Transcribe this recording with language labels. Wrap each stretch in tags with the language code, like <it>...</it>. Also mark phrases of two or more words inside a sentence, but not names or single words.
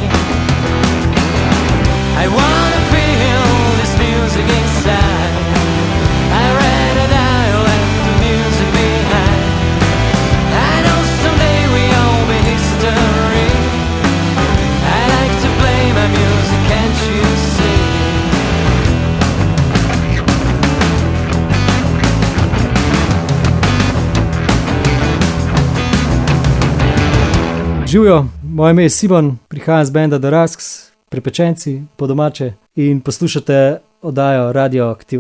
<en>I wanna feel this music inside. I'd rather die or left the music behind. I know someday we all be history. I like to play my music, can't you see?</en> <sl>Živijo, moje ime je Simon, prihajam z benda The Rasks, Prepečenci po domače in poslušate oddajo Radioaktivno.</sl>